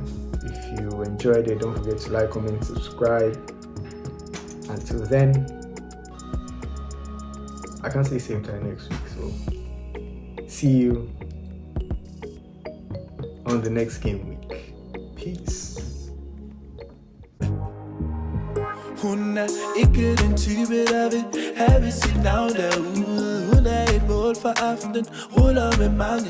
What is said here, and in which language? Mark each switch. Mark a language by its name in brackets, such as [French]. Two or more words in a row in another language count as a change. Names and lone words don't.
[English] If you enjoyed it, don't forget to like, comment, subscribe. Until then, I can't say same time next week. So see you on the next game week. Peace. [Danish] Ikke den type, der vil have sit navn derude. Hun er et mål for aftenen, ruller med mange